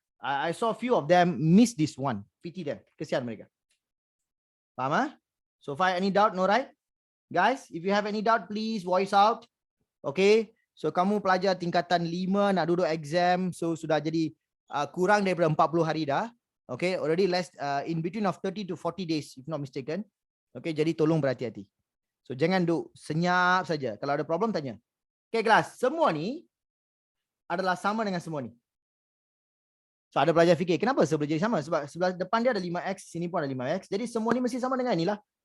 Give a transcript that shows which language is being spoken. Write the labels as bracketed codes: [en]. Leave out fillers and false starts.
[en] I saw few of them miss this one. Pity them. [ms] Kesian mereka. Faham ah? [en] So if I any doubt, no right? Guys, if you have any doubt, please voice out. [ms] Okay. So kamu pelajar tingkatan 5 nak duduk exam. So sudah jadi kurang daripada 40 hari dah. Okay. [en] Already less in between of 30 to 40 days if not mistaken. [ms] Okay. Jadi tolong berhati-hati. So jangan duduk senyap saja. Kalau ada problem tanya. Okay kelas. Semua ni adalah sama dengan semua ni. So ada pelajar fikir, kenapa sebelah jadi sama? Sebab sebelah depan dia ada 5X, sini pun ada 5X. Jadi semua ni mesti sama dengan inilah.